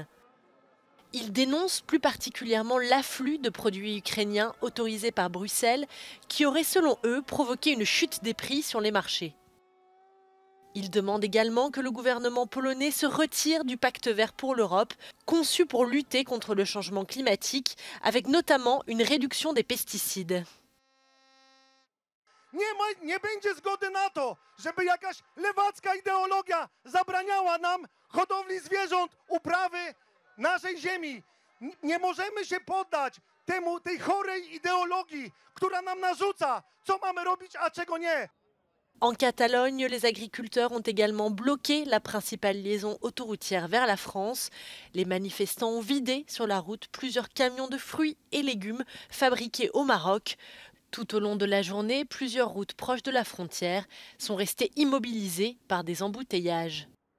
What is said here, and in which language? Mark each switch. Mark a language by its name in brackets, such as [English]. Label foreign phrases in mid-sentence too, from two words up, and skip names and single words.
[French] Ils dénoncent plus particulièrement l'afflux de produits ukrainiens autorisés par Bruxelles qui aurait selon eux provoqué une chute des prix sur les marchés. Ils demandent également que le gouvernement polonais se retire du pacte vert pour l'Europe, conçu pour lutter contre le changement climatique, avec notamment une réduction des pesticides. [Polish] Nie będzie zgody na to, żeby jakaś lewacka ideologia zabraniała nam hodowli zwierząt, uprawy naszej ziemi. Nie możemy się poddać tej chorej ideologii, która nam narzuca, co mamy robić, a czego nie. [French] En Catalogne, les agriculteurs ont également bloqué la principale liaison autoroutière vers la France. Les manifestants ont vidé sur la route plusieurs camions de fruits et légumes fabriqués au Maroc. Tout au long de la journée, plusieurs routes proches de la frontière sont restées immobilisées par des embouteillages.